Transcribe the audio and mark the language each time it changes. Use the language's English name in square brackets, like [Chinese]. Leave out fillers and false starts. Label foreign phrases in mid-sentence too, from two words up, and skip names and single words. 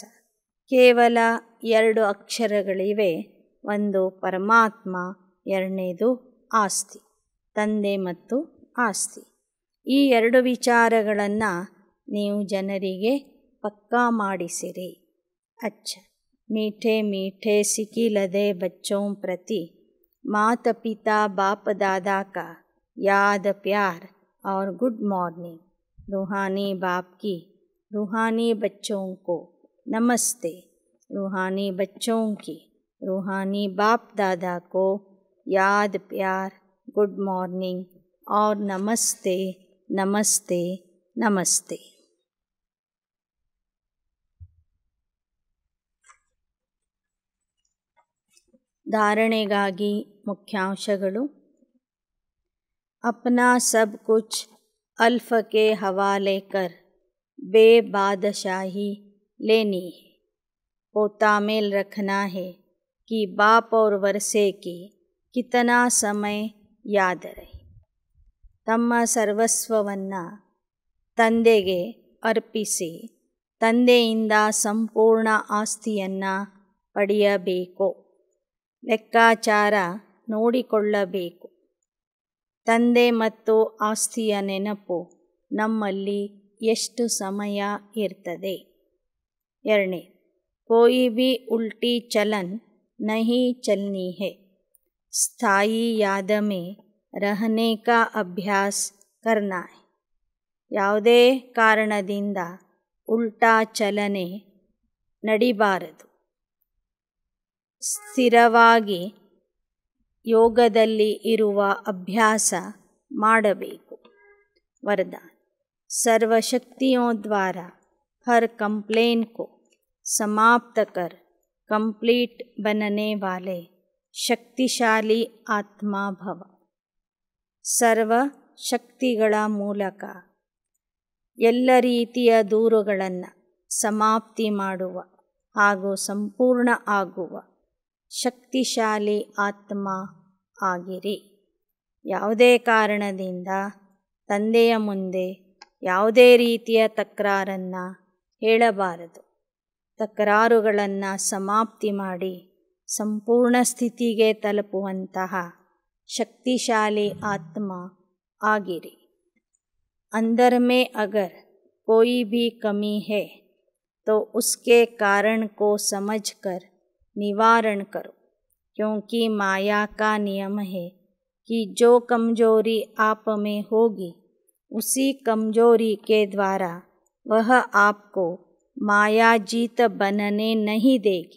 [Kannada] ಕೇವಲ 2 ಅಕ್ಷರಗಳಿವೆ. ಒಂದು ಪರಮಾತ್ಮ, ಎರಡನೇದು ಆಸ್ತಿ, ತಂದೆ ಮತ್ತು ಆಸ್ತಿ. ಈ 2 ವಿಚಾರಗಳನ್ನು ನೀವು ಜನರಿಗೆ ಪಕ್ಕಾ ಮಾಡಿಸಿರಿ. [Hindi] ಅಚ್ಚ मीठे मीठे सिकिलदे बच्चों प्रति माता पिता बाप दादा का याद प्यार और [English] good morning. [Hindi] रूहानी बाप की रूहानी बच्चों को नमस्ते. रूहानी बच्चों की रूहानी बाप दादा को याद प्यार [English] good morning [Hindi] और नमस्ते नमस्ते नमस्ते. [Kannada] ಧಾರಣೆಗಾಗಿ ಮುಖ್ಯಾಂಶಗಳು. [Hindi] अपना सब कुछ अल्फ के हवाले कर बेबादशाही लेनी है. पोता मेल रखना है कि बाप और वर्षे की कितना समय याद रहे. [Kannada] ತಮ್ಮ ಸರ್ವಸ್ವವನ್ನು ತಂದೆಗೆ ಅರ್ಪಿಸಿ ತಂದೆಯಿಂದ ಸಂಪೂರ್ಣ ಆಸ್ತಿಯನ್ನು ಪಡೆಯಬೇಕು. ಲೆಕ್ಕಾಚಾರ ನೋಡಿಕೊಳ್ಳಬೇಕು. ತಂದೆ ಮತ್ತು ಆಸ್ತಿಯ ನೆನಪು ನಮ್ಮಲ್ಲಿ ಎಷ್ಟು ಸಮಯ ಇರ್ತದೆ. 2. [Hindi] कोई भी उल्टी चलन नहीं चलनी है. स्थायी याद में रहने का अभ्यास करना है. [Kannada] ಯಾವುದೇ ಕಾರಣದಿಂದ ಉಲ್ಟಾ ಚಲನೆ ನಡಿಬಾರದು. ಸ್ಥಿರವಾಗಿ ಯೋಗದಲ್ಲಿ ಇರುವ ಅಭ್ಯಾಸ ಮಾಡಬೇಕು. [Hindi] वरदान सर्वशक्तियों द्वारा हर कंप्लेन को समाप्त कर कंप्लीट बनने वाले शक्तिशाली आत्मा भव. [Kannada] ಸರ್ವ ಶಕ್ತಿಗಳ ಮೂಲಕ ಎಲ್ಲ ರೀತಿಯ ದೂರುಗಳನ್ನು ಸಮಾಪ್ತಿ ಮಾಡುವ ಹಾಗೂ ಸಂಪೂರ್ಣ ಆಗುವ ಶಕ್ತಿಶಾಲಿ ಆತ್ಮ ಆಗಿರಿ. ಯಾವುದೇ ಕಾರಣದಿಂದ ತಂದೆಯ ಮುಂದೆ ಯಾವುದೇ ರೀತಿಯ ತಕರಾರನ್ನು ಹೇಳಬಾರದು. ತಕರಾರುಗಳನ್ನು ಸಮಾಪ್ತಿ ಮಾಡಿ ಸಂಪೂರ್ಣ ಸ್ಥಿತಿಗೆ ತಲುಪುವಂತಹ ಶಕ್ತಿಶಾಲಿ ಆತ್ಮ ಆಗಿರಿ. [Hindi] अंदर में अगर कोई भी कमी है तो उसके कारण को समझकर निवारण करो, क्योंकि माया का नियम है कि जो कमजोरी आप में होगी उसी कमजोरी के द्वारा वह आपको माया जीत बनने नहीं देगी.